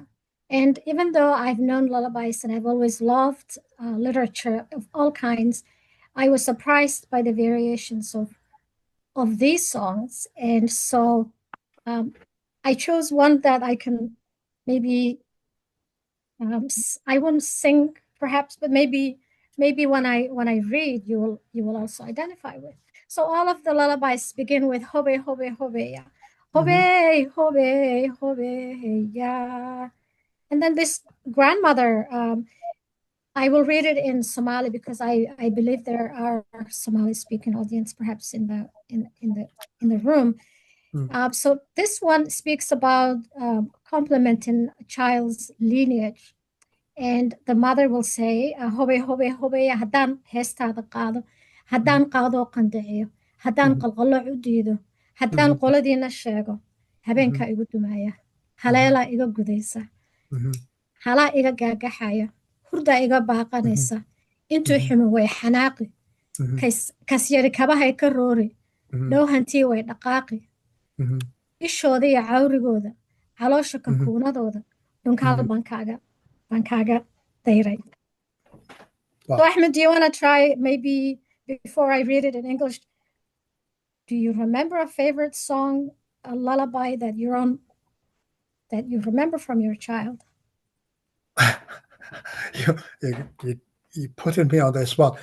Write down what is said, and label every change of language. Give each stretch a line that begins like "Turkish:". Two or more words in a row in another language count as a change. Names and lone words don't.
English: And even though I've known lullabies and I've always loved literature of all kinds, I was surprised by the variations of these songs. And so I chose one that I can maybe, I won't sing perhaps, but maybe when I read, you will also identify with. So all of the lullabies begin with
Somali: hobe, hobe, hobe, ya. Hobe, hobe, hobe, ya.
English: And then this grandmother, I will read it in Somali because I believe there are Somali speaking audience perhaps in the room. So this one speaks about complementing a child's lineage. And the mother will say,
Somali: hobe, hobe, hobe, haddaan heestaada qaado, haddaan qaadoo qandaciyo, haddaan qalqallo u diido, haddaan qoladiina sheego, habeenkaa igu dumaya, haleelaa iga gudaysa, halaa iga gaagaxaya, hurdaa iga baaqanaysa, intuu xumi way xanaaqi, kasyari kabahay ka roori, dhow hantii way dhaqaaqi, ishooda iyo cawrigooda, caloosha kakuunadooda, dhunkaal baan kaaga dayray.
English: So Ahmed, do you want to try maybe before I read it in English? Do you remember a favorite song, a lullaby that you remember from your child? You putting me on the spot.